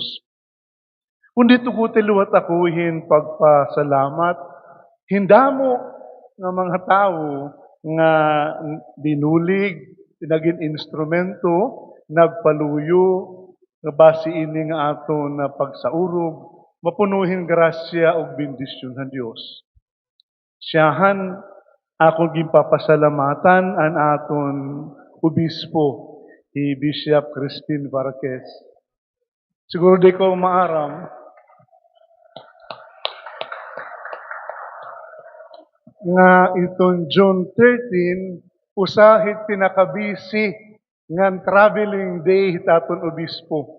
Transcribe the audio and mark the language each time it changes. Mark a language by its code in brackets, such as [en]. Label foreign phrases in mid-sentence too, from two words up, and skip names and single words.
[war] Kundi tukuti luwat akuhin pagpasalamat, hindamo nga mga tao nga binulig, naging instrumento, nagpaluyo, nga basi ini nga aton na pagsaurog, mapunuhin grasya o bendisyon ng Diyos. Siyahan, ako gimpapasalamatan an aton obispo, si Bishop Christine Varquez. Siguro di ko maaram, nga itong June 13, usahit pinakabisi ngan [en] traveling day [war] hitaton obispo.